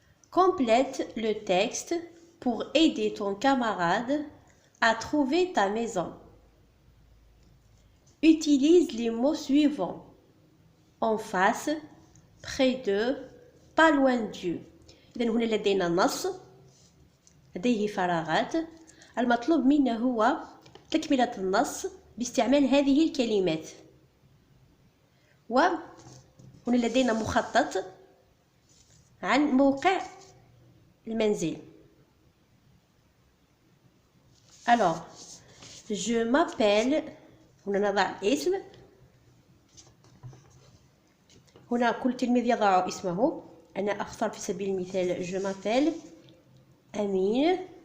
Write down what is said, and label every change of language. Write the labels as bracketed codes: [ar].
[fr] Complète le texte pour aider ton camarade à trouver ta maison. Utilise les mots suivants. En face, près de, pas loin du. [ar] إذن هنا لدينا نص لديه فراغات. المطلوب منا هو تكملة النص باستعمال هذه الكلمات. وهنا لدينا مخطط عن موقع المنزل. [fr] Alors, je m'appelle. [ar] هنا نضع الاسم. هنا كل تلميذ يضع اسمه. أنا أختار في سبيل المثال [fr] je m'appelle [ar] أمين.